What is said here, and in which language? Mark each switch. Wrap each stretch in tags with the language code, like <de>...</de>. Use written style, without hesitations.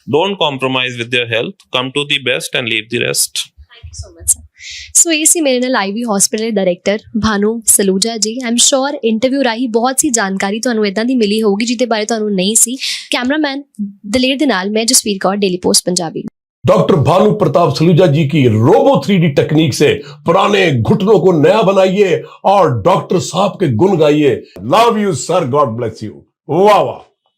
<en>Don't compromise with your health. Come to the best and leave the rest. Thank you so much, sir.</en> <pa>ਸੋ ਇਹ ਸੀ ਮੇਰੇ ਨਾਲ Ivy hospital ਦੇ director Bhanu Saluja ਜੀ। ਆਮ ਸ਼ੋਰ interview ਰਾਹੀਂ ਬਹੁਤ ਸੀ ਜਾਣਕਾਰੀ ਤੁਹਾਨੂੰ ਇਦਾਂ ਦੀ ਮਿਲੀ ਹੋਊਗੀ ਜਿਹਦੇ ਬਾਰੇ ਤੁਹਾਨੂੰ ਨਹੀਂ ਸੀ। ਕੈਮਰਾਮੈਨ ਦਲੇਰ ਦੇ ਨਾਲ ਮੈਂ Jasvir Kaur, daily post Punjabi.</pa> <hi>Doctor Bhanu Pratap Saluja जी की रोबो 3D टेक्निक से पुराने घुटनों को नया बनाइए और डॉक्टर साहब के गुण गाइए।</hi> <en>Love you sir, God bless you.</en> <hi>वाह वाह।</hi>